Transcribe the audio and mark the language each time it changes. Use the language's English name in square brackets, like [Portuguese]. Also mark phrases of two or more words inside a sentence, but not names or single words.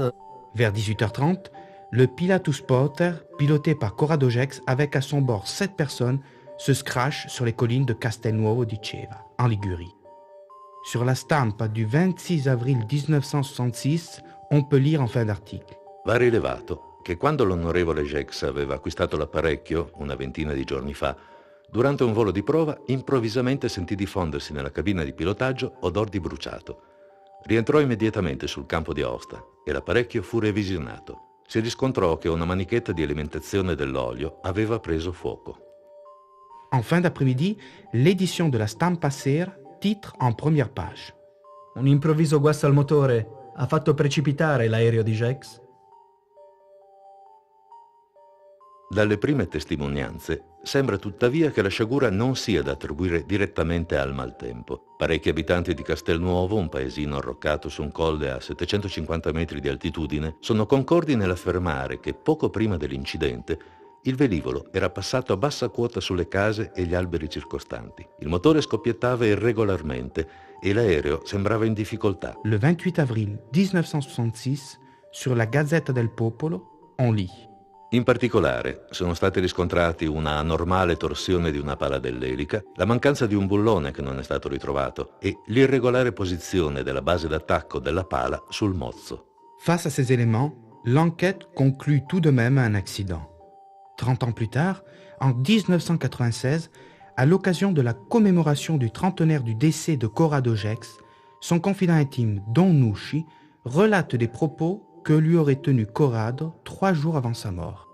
[French] Vers 18h30, le Pilatus Porter, piloté par Corrado Gex, avec à son bord 7 personnes, se scratch sur les collines de Castelnuovo di Ceva, en Ligurie. Sur la stampa du 26 avril 1966, on peut lire en fin d'article. [Italian] Va rilevato che quando l'onorevole Gex aveva acquistato l'apparecchio, una ventina di giorni fa, durante un volo di prova, improvvisamente sentì diffondersi nella cabina di pilotaggio odor di bruciato. Rientrò immediatamente sul campo di Aosta e l'apparecchio fu revisionato. Si riscontrò che una manichetta di alimentazione dell'olio aveva preso fuoco. [French] En fin d'après-midi, l'édition de la Stampa Sera titre en première page. [Italian] Un improvviso guasto al motore ha fatto precipitare l'aereo di Gex. Dalle prime testimonianze sembra tuttavia che la sciagura non sia da attribuire direttamente al maltempo. Parecchi abitanti di Castelnuovo, un paesino arroccato su un colle a 750 metri di altitudine, sono concordi nell'affermare che poco prima dell'incidente il velivolo era passato a bassa quota sulle case e gli alberi circostanti. Il motore scoppiettava irregolarmente e l'aereo sembrava in difficoltà. [French] Le 28 avril 1966, sur la Gazzetta del Popolo, on lit. [Italian] In particolare sono stati riscontrati una anormale torsione di una pala dell'elica, la mancanza di un bullone che non è stato ritrovato e l'irregolare posizione della base d'attacco della pala sul mozzo. [French] Face à ces éléments, l'enquête conclut tout de même à un accident. 30 ans plus tard, en 1996, à l'occasion de la commémoration du trentenaire du décès de Corrado Gex, son confident intime, Don Nucci, relate des propos que lui aurait tenu Corrado 3 jours avant sa mort.